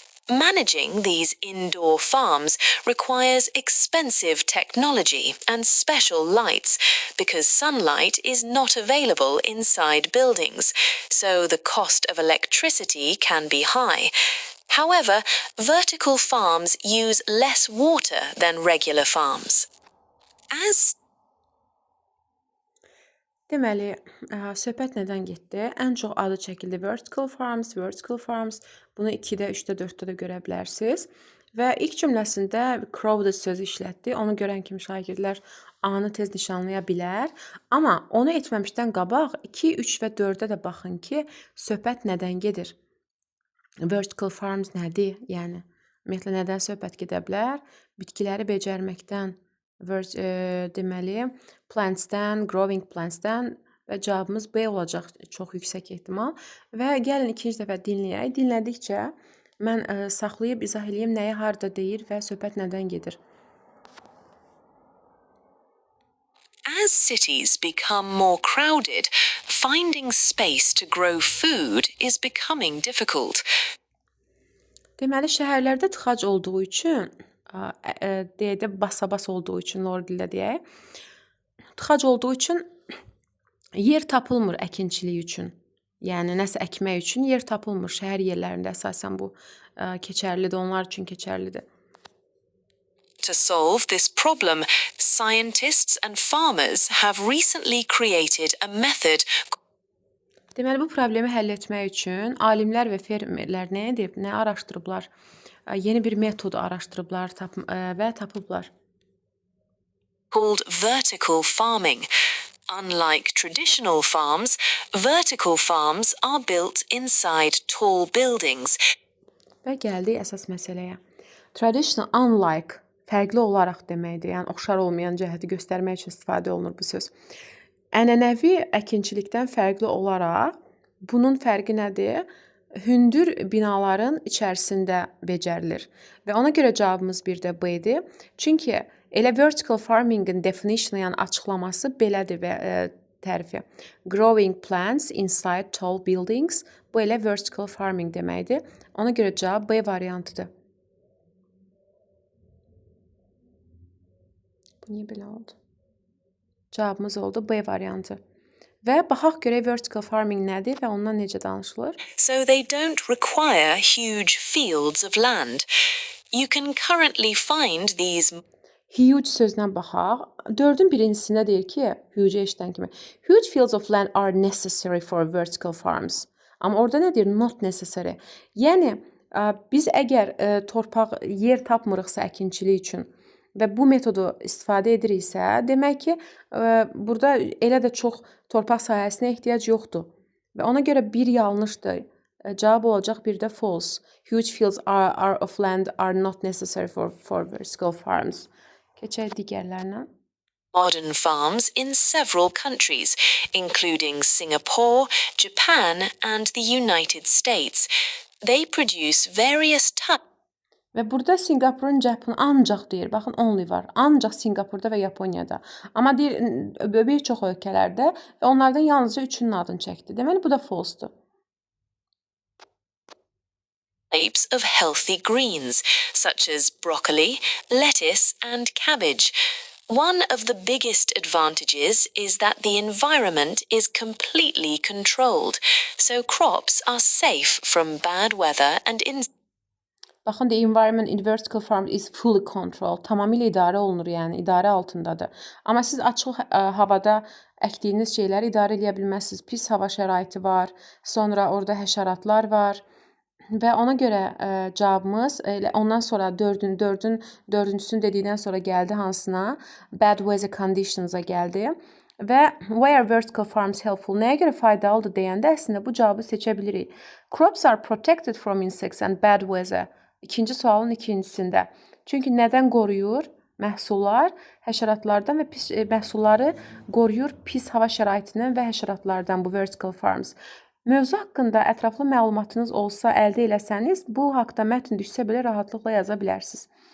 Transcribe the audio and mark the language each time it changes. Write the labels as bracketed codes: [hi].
[en] Managing these indoor farms requires expensive technology and special lights because sunlight is not available inside buildings, so the cost of electricity can be high. However, vertical farms use less water than regular farms. As [az] Deməli, söhbət nədən getdi? Ən çox adı çəkildi vertical farms. Bunu 2-də, 3-də, 4-də də görə bilərsiniz. Və ilk cümləsində crowded sözü işlətdi. Onu görən kimi şagirdlər A-nı tez nişanlaya bilər. Amma onu etməmişdən qabaq 2, 3 və 4-də də baxın ki, söhbət nədən gedir? Vertical farms nədir? Yəni, ümumiyyətlə nədən söhbət gedə bilər? Bitkiləri becərməkdən, deməli, plantsdən, growing plantsdən və cavabımız B olacaq çox yüksək ehtimal. Və gəlin ikinci dəfə dinləyək. Dinlədikcə mən saxlayıb izah edeyim nəyi harda deyir və söhbət nədən gedir. [en] As cities become more crowded, finding space to grow food is becoming difficult. [az] Deməli, şəhərlərdə tıxac olduğu üçün, deyək də basa-bas olduğu üçün, lor dildə deyək, tıxac olduğu üçün yer tapılmır əkinçilik üçün. Yəni, nəsə əkmək üçün yer tapılmır. Şəhər yerlərində əsasən bu keçərlidir, onlar üçün keçərlidir. [en] To solve this problem, scientists and farmers have recently created a method. [az] Deməli, bu problemi həll etmək üçün alimlər və fermerlər nə edib, nə araşdırıblar? Yeni bir metod araşdırıblar və tapıblar. [en] Called vertical farming. Unlike traditional farms, vertical farms are built inside tall buildings. [az] Və gəldik əsas məsələyə. Traditional, unlike, fərqli olaraq deməkdir. Yəni, oxşar olmayan cəhəti göstərmək üçün istifadə olunur bu söz. Ənənəvi əkinçilikdən fərqli olaraq, bunun fərqi nədir? Hündür binaların içərisində becərilir. Və ona görə cavabımız bir də B-dir. Çünki elə vertical farming-in definitionu, yəni açıqlaması belədir və tərifi. [en] Growing plants inside tall buildings. [az] Bu elə vertical farming deməkdir. Ona görə cavab B variantıdır. Bu niyə belə oldu? Cavabımız oldu B variantı. Və baxaq görək vertical farming nədir və ondan necə danışılır? [en] So they don't require huge fields of land. You can currently find these. [az] Huge sözünə baxaq. 4-ün birincisində deyir ki, huge eşidən kimi. [en] Huge fields of land are necessary for vertical farms. [az] Amma orada nə deyir? [en] Not necessary. [az] Yəni, biz əgər torpaq, yer tapmırıqsa əkinçilik üçün və bu metodu istifadə ediriksə, demək ki, burada elə də çox torpaq sahəsinə ehtiyac yoxdur. Və ona görə bir yanlışdır. Cavab olacaq bir də false. [en] Huge fields of land are not necessary for vertical farms. [az] Keçək digərlərinə. [en] Modern farms in several countries, including Singapore, Japan, and the United States. They produce various types. [az] Və burada Singapurun cəhbini ancaq deyir. Baxın, only var. Ancaq Singapurda və Yaponiyada. Amma deyir bir çox ölkələrdə və onlardan yalnızca üçünün adını çəkdi. Deməli, bu da false-dur. [en] Types of healthy greens, such as broccoli, lettuce, and cabbage. One of the biggest advantages is that the environment is completely controlled, so crops are safe from bad weather and insects. [az] Baxın, [en] the environment in vertical farm is fully controlled. [az] Tamamilə idarə olunur, yəni idarə altındadır. Amma siz açıq havada əkdiyiniz şeyləri idarə edə bilməzsiniz. Pis hava şəraiti var, sonra orada həşəratlar var. Və ona görə cavabımız ondan sonra dördüncüsünü dedikdən sonra gəldi hansına? Bad weather conditions'a gəldi. Və [en] why are vertical farms helpful? [az] Nəyə görə faydalıdır deyəndə əslində bu cavabı seçə bilirik. [en] Crops are protected from insects and bad weather. [az] İkinci sualın ikincisində. Çünki nədən qoruyur? Məhsullar həşəratlardan və pis məhsulları qoruyur pis hava şəraitindən və həşəratlardan bu vertical farms. Mövzu haqqında ətraflı məlumatınız olsa, əldə eləsəniz, bu haqda mətn düşsə belə rahatlıqla yaza bilərsiniz.